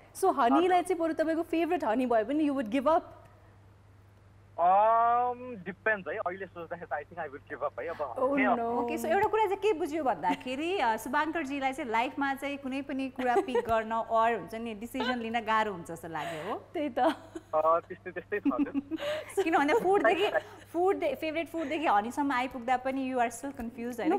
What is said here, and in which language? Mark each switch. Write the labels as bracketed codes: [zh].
[ne] so हनीलाई चाहिँ बरु तपाईँको फेभरेट हनी भयो भने [en] you would give up depends है [ne] अहिले सोच्दाखेरि [en] I think I would give up है अब [ne] ओके सो एउटा कुरा चाहिँ के बुझ्यो भन्दाखेरि शुभाङ्करजीलाई चाहिँ लाइफमा चाहिँ कुनै पनि कुरा पिक गर्न अर हुन्छ नि डिसिजन लिन गाह्रो हुन्छ जस्तो लाग्यो हो त्यही त त्यस्तै छ किनभने फुड फेभरेट फुडदेखि हनीसम्म आइपुग्दा पनि [en] you are still confuse [ne] होइन